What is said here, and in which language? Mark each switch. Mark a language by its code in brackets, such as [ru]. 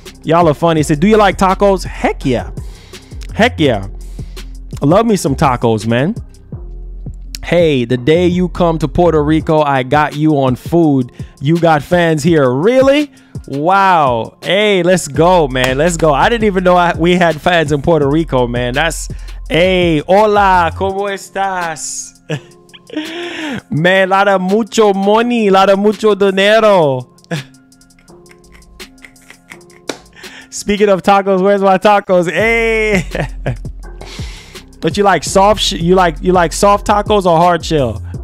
[en] Y'all are funny. It said, do you like tacos? Heck yeah. Heck yeah. I love me some tacos, man. Hey, the day you come to Puerto Rico, I got you on food. You got fans here. Really? Wow. Hey, let's go, man. Let's go. I didn't even know we had fans in Puerto Rico, man. That's, hey, [es] hola, ¿cómo estás? [en] Man, lot of mucho money, lot of [es] mucho dinero. [en] Speaking of tacos, where's my tacos? Hey. But you like soft you like soft tacos or hard shell?